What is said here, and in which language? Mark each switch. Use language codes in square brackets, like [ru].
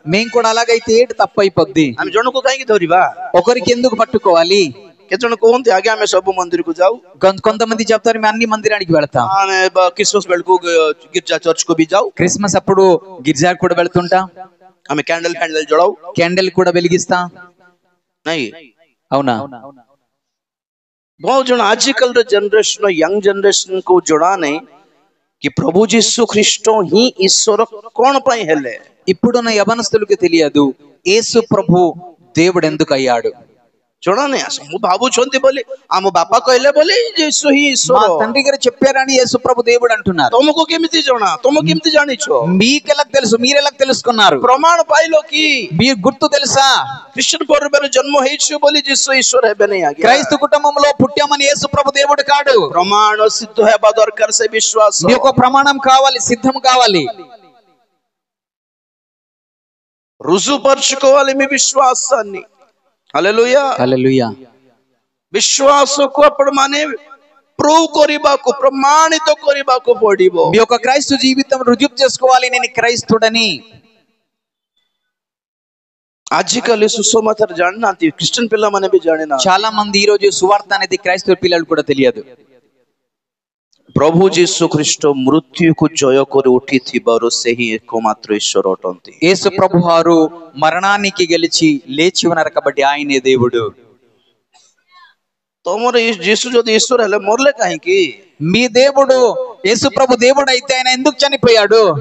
[te] మేము కూడా అలాగైతే ఏంటి తప్పు అయిపోద్ది, [or] ଆମେ ଜଣକୁ କାହିଁକି ଧରିବା? [te] ఒకరికి ఎందుకు పట్టుకోవాలి? [or] କେତେ ଜଣ କୁହନ୍ତି ଆଗେ ଆମେ ସବୁ ମନ୍ଦିରକୁ ଯାଉ, [te] కొంతమంది చెప్తారు మేము అన్ని మందిరానికి వెళ్తాం, [or] ଆମେ କ୍ରିସମସ୍ ବେଳକୁ ଗିର୍ଜା ଚର୍ଚ୍ଚକୁ ବି ଯାଉ, [te] క్రిస్మస్ అప్పుడు గిర్జాకు కూడా వెళ్తుంటాం, [or] ଆମେ କ୍ୟାଣ୍ଡେଲ ଜଳାଉ, [te] క్యాండిల్ కూడా వెలిగిస్తాం, [or] ନାଇଁ? [te] అవునా? [or] ବହୁତ ଜଣ ଆଜିକାଲିର ଜେନେରେସନ, ୟଙ୍ଗ ଜେନେରେସନ କୁ ଜଣା ନାହିଁ କି ପ୍ରଭୁ ଯୀଶୁ ଖ୍ରୀଷ୍ଟ ହିଁ ଈଶ୍ୱର କଣ ପାଇଁ ହେଲେ। [te] ఇప్పుడున్న యవనస్తులకు తెలియదు యేసు ప్రభు దేవుడు ఎందుకు అయ్యాడు. [or] ଜଣା ନାହିଁ। ମୁଁ ଭାବୁଛନ୍ତି ବୋଲି ଆମ ବାପା କହିଲେ ବୋଲି ଯୀଶୁ ହିଁ [te] మా [or] ଈଶ୍ୱର। [te] తండ్రి గారు చెప్పారని యేసు ప్రభు దేవుడు అంటున్నారు. [or] ତମକୁ କେମିତି ଜଣା? ତମକୁ କେମିତି ଜାଣିଛ? [te] మీకెలా తెలుసు? మీరెలా తెలుసుకున్నారు? [or] ପ୍ରମାଣ ପାଇଲ କି? [te] మీరు గుర్తు తెలుసా? [or] ଖ୍ରୀଷ୍ଟିଆନ ପରିବାର ଜନ୍ମ ହେଇଛୁ ବୋଲି ଯୀଶୁ ଈଶ୍ୱର ହେବେ ନାହିଁ। ଆଜ୍ଞା, [te] క్రైస్తవ కుటుంబంలో పుట్టామని యేసు ప్రభు దేవుడు కాడు. [or] ପ୍ରମାଣ ସିଦ୍ଧ ହେବା ଦରକାର, ସେ ବିଶ୍ୱାସ। [te] మీ యొక్క ప్రమాణం కావాలి, సిద్ధం కావాలి, రుజుపరుచుకోవాలి మీ విశ్వాసాన్ని। హల్లెలూయా, హల్లెలూయా. విశ్వాసకు అప్పుడు [or] ପ୍ରୁଭ୍ କରିବାକୁ ପ୍ରମାଣିତ କରିବାକୁ ପଡିବ। [te] మీ యొక్క క్రైస్తవ జీవితం రుజువు చేసుకోవాలి, నేను క్రైస్తవుడని। [or] ଆଜିକାଲି ସୁସମାଚାର ଜାଣିନାହାନ୍ତି, ଖ୍ରୀଷ୍ଟିଆନ ପିଲାମାନେ ବି ଜାଣିନାହାନ୍ତି। [te] చాలా మంది ఈ రోజు సువార్త అనేది క్రైస్తవ పిల్లలు కూడా తెలియదు। [or] ପ୍ରଭୁ ଯୀଶୁ ଖ୍ରୀଷ୍ଟ ମୃତ୍ୟୁକୁ ଜୟ କରି ଉଠିଥିବାରୁ ସେହି ଏକମାତ୍ର ଈଶ୍ୱର ଅଟନ୍ତି। [te] యేసు ప్రభువారు మరణానికి గెలిచి లేచి ఉన్నారు కాబట్టి ఆయనే దేవుడు। [or] ତମର ଯୀଶୁ ଯଦି ଈଶ୍ୱର ହେଲେ ମରଲେ କାହିଁକି? [te] మీ దేవుడు యేసు ప్రభు దేవుడు అయితే ఆయన ఎందుకు చనిపోయాడు?